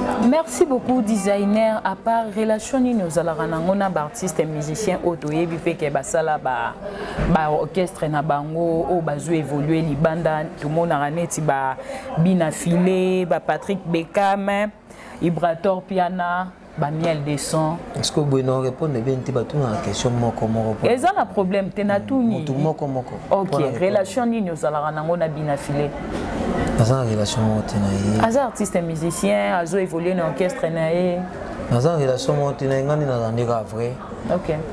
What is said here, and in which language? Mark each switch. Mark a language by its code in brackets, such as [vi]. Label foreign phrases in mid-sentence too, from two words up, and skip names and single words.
[fr] Merci beaucoup, designer. [ln] À part relation nini ozalaka nango na ba [fr] artiste musicien [ln] oyo toyebi mpe ke basala ba, ba orchestre na bango oyo bazwi évoluer libanda, tomonaka neti ba Bina Filé, ba Patrick Bekam, Ibrator Piana, ba Miel des Sons. [fr] Est-ce que vous pouvez nous répondre bien [ln] te batuna na question moko moko po? Eza na problème te na tuni. Mutu moko moko. Ok, Pona relation nini ozalaka nango na Bina Filé? Aza na relation moko te na ye. Aza [fr] artiste musicien, [ln] azo évoluer na orchestre na ye. Naza na relation moko te na ye, ngani na zandeka vrai. Ok.